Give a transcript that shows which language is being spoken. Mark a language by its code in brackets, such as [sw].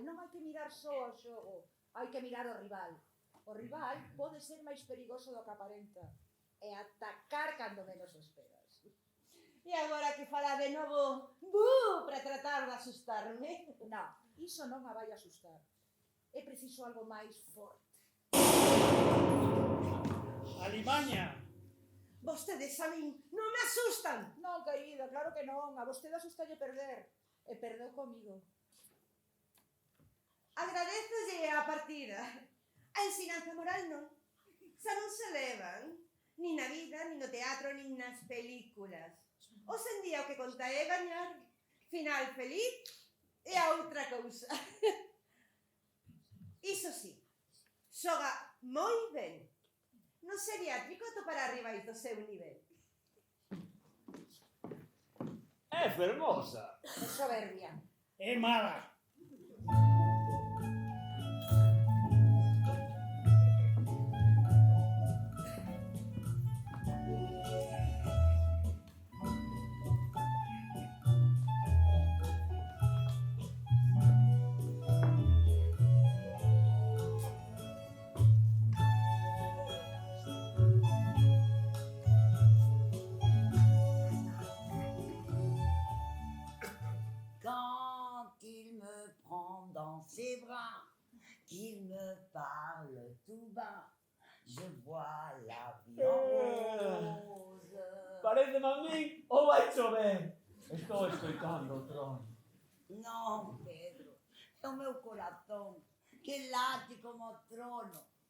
[gl] Non hai que mirar só o xogo, hai que mirar o rival. O rival pode ser máis perigoso do que aparenta e atacar cando menos o esperas. E agora que fala de novo, para tratar de asustarme. Non, iso non a vai asustar. É preciso algo máis forte. Alimaña! Vostedes a min non me asustan. Non, querida, claro que non. A vostede asustalle perder. E perdeu comigo. Agradézolle a partida. A ensinanza moral non. Xa non se levan. Nin na vida, nin no teatro, nin nas películas. Hoxe en día o que conta é gañar. Final feliz e a outra cousa. Iso sí, xoga moi ben. No xeriátrico topará rivais do seu nivel. É fermosa. É soberbia. É mala! [fr] Quand il me prend dans ses bras, qu'il me parle tout bas, je vois la vie en rose. [gl] Parece a min ou vai chover? Estou escoitando o trono. Non, Pedro, é o meu corazón que late como o trono.